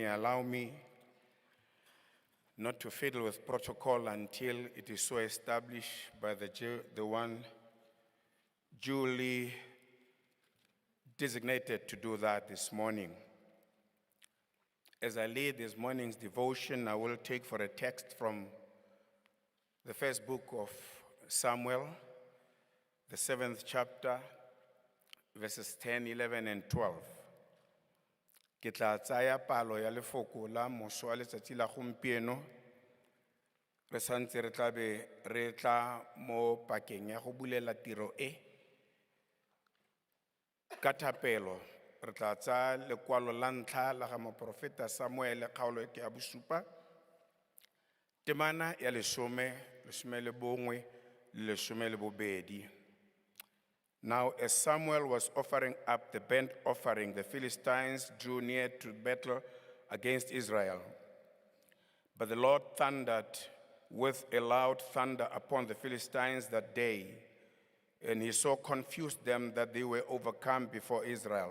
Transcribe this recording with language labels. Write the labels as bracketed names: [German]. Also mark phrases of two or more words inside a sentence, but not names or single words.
[English] Allow me not to fiddle with protocol until it is so established by the one duly designated to do that this morning. As I lead this morning's devotion, I will take for a text from the first book of Samuel, the 7th chapter, verses 10, 11, and 12. [Tswana] Ke tla tsaya palo ya lefoko la moso wa letsatsi la gompieno re santse re tla be re tla mo pakeng ya go bulela tiro e ka thapelo re tla tsaya lekwalo la ntlha la ga moprofeta Samuele kgaolo ke ya bosupa temana ya lesome le bongwe le lesome le bobedi. [English] Now, as Samuel was offering up the burnt offering, the Philistines drew near to battle against Israel. But the Lord thundered with a loud thunder upon the Philistines that day, and he so confused them that they were overcome before Israel.